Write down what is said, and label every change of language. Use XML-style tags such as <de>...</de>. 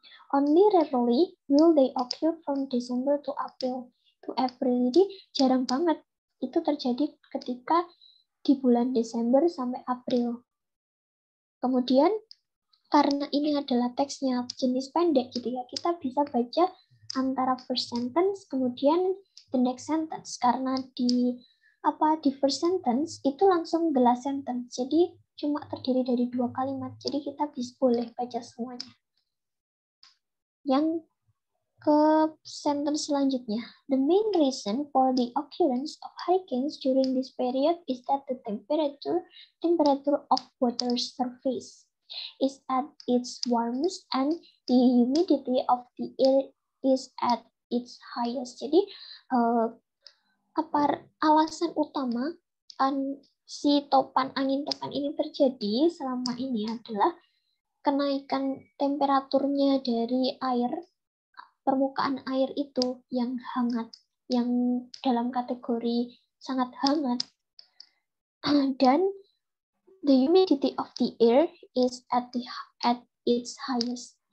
<en>Only rarely will they occur from December to April.</en> <id>Jadi jarang banget itu terjadi ketika di bulan Desember sampai April. Kemudian karena ini adalah teksnya jenis pendek gitu ya, kita bisa baca antara first sentence kemudian</id> <en>the next sentence.</en> <id>Karena di first sentence itu langsung</id> <en>the last sentence.</en> <id>Jadi cuma terdiri dari 2 kalimat. Jadi kita bisa boleh baca semuanya. Yang ke sentence selanjutnya.</id> <en>The main reason for the occurrence of hurricanes during this period is that the temperature of water's surface is at its warmest and the humidity of the air is at its highest.</en> <id>Jadi alasan utama si angin topan ini terjadi selama ini adalah kenaikan temperaturnya dari permukaan air itu yang hangat, yang dalam kategori sangat hangat, dan</id> <en>the humidity of the air is at its highest.</en>